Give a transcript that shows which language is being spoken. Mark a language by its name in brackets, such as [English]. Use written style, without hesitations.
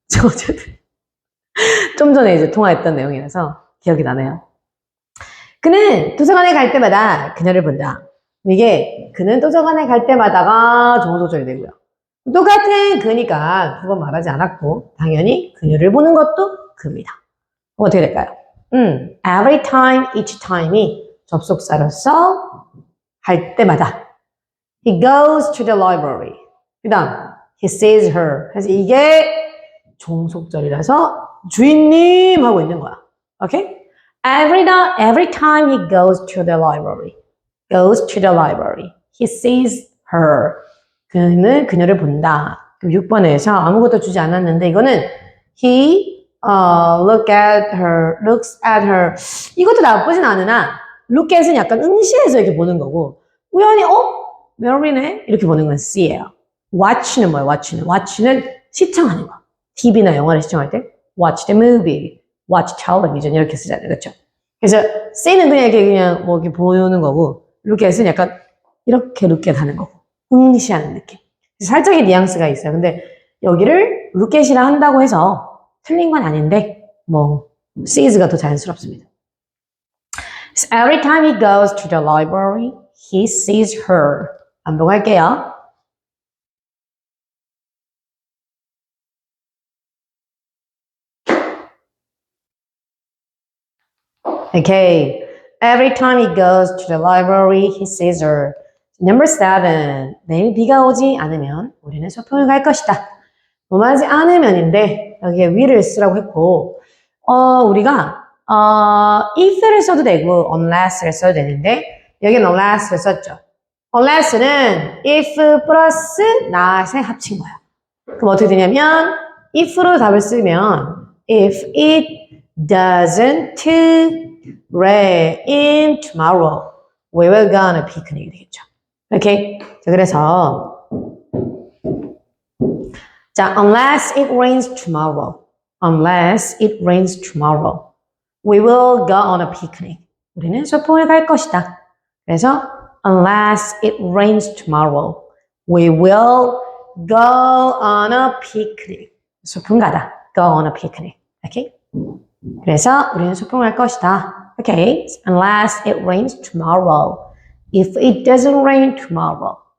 [Korean] 어쨌든 좀 전에 이제 통화했던 내용이라서 기억이 나네요. 그는 도서관에 갈 때마다 그녀를 본다. 이게 그는 도서관에 갈 때마다가 정소절이 되고요. 똑같은 그니까 두 번 말하지 않았고 당연히 그녀를 보는 것도 그입니다. 어떻게 될까요? [English] every time, each time이 [Korean] 접속사로서 할 때마다 [English] he goes to the library. [Korean] 그 다음 [English] he sees her. [Korean] 그래서 이게 종속절이라서 주인님 하고 있는 거야. 오케이? [English] Every time he goes to the library. Goes to the library. He sees her. [Korean] 그는 그녀를 본다. 6번에서 아무것도 주지 않았는데 이거는 [English] he looks at her. [Korean] 이것도 나쁘진 않으나 look at은 약간 응시해서 이렇게 보는 거고 우연히 메리네? 이렇게 보는 건 see예요. watch는 뭐예요? watch는 시청하는 거. TV나 영화를 시청할 때 [English] watch the movie, watch television [Korean] 이렇게 쓰잖아요. 그렇죠? 그래서 see는 그냥 이렇게 보는 거고 look at은 약간 이렇게 look at 하는 거고 응시하는 느낌. 살짝의 뉘앙스가 있어요. 근데 여기를 look at이라 한다고 해서 틀린 건 아닌데 sees가 더 자연스럽습니다. [English] So every time he goes to the library, he sees her. [Korean] 반복할게요. [English] Okay. Every time he goes to the library, he sees her. Number 7. [Korean] 내일 비가 오지 않으면 우리는 소풍을 갈 것이다. 오지 않으면인데 여기에 will을 쓰라고 했고 우리가 if를 써도 되고 unless를 써도 되는데 여기는 unless를 썼죠. unless는 if 플러스 not의 합친 거야. 그럼 어떻게 되냐면 if로 답을 쓰면 [English] if it doesn't rain tomorrow, we will go on a picnic [Korean] 되겠죠. 오케이? 자, 그래서 자, [English] unless it rains tomorrow. unless it rains tomorrow. We will go on a picnic. [Korean] 우리는 소풍을 갈 것이다. [English] 그래서 unless it rains tomorrow, we will go on a picnic. [Korean] 소풍 가다. [English] Go on a picnic. Okay? [Korean] 그래서 우리는 소풍을 갈 것이다. [English] Okay? Unless it rains tomorrow. If it doesn't rain tomorrow.